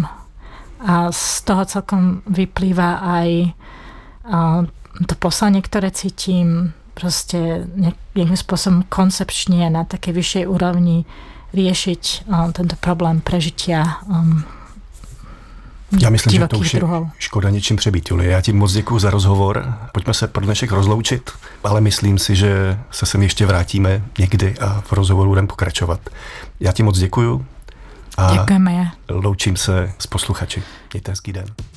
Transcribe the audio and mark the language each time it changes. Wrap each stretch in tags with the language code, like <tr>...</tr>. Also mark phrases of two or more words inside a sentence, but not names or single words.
<sk>A z toho celkom vyplýva aj to poslanie, ktoré cítim, proste nejakým spôsobom koncepčne na takej vyššej úrovni riešiť tento problém prežitia</sk> <cs>Já myslím, že to už je</cs> <sk>druhov.</sk> <cs>škoda něčím přebít, Julie. Já ti moc děkuju za rozhovor. Pojďme se pro dnešek rozloučit, ale myslím si, že se sem ještě vrátíme někdy a v rozhovoru budeme pokračovat. Já ti moc děkuju a Děkujeme. loučím se s posluchači. Mějte hezký den.</cs>